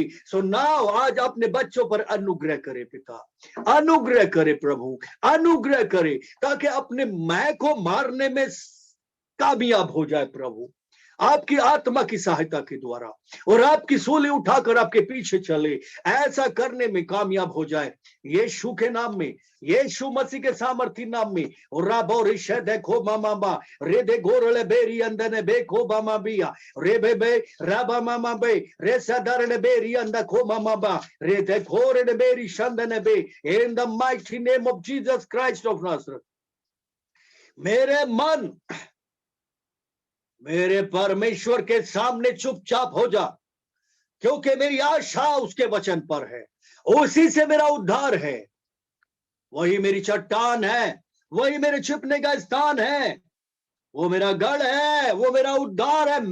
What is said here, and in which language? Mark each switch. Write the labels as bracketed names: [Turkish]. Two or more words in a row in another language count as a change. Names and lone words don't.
[English] so now [Hindi] आज अपने बच्चों पर अनुग्रह करे पिता, अनुग्रह करे प्रभु, अनुग्रह करे ताकि अपने मैं को मारने में कामयाब हो जाए प्रभु, आपकी आत्मा की सहायता के द्वारा, और आपकी सूली उठाकर आपके पीछे चले, ऐसा करने में कामयाब हो जाए यीशु के नाम में, यीशु मसीह के सामर्थी नाम में। और राबो रिशे देखो मामा बा रे दे गोरले बेरी अंदने बेखो मामा बिया रे बे राबा मामा बे रे सदरले बेरी अंदा खो मामा बा रे दे खोरे बेरी शंदने बे। [English] in the mighty name of Jesus Christ of Nazareth. [Hindi] मेरे मन मेरे परमेश्वर के सामने चुपचाप हो जा, क्योंकि मेरी आशा उसके वचन पर है, उसी से मेरा उद्धार है। वही मेरी चट्टान है, वही मेरे छिपने का स्थान है, वो मेरा गढ़ है, वो मेरा उद्धार है।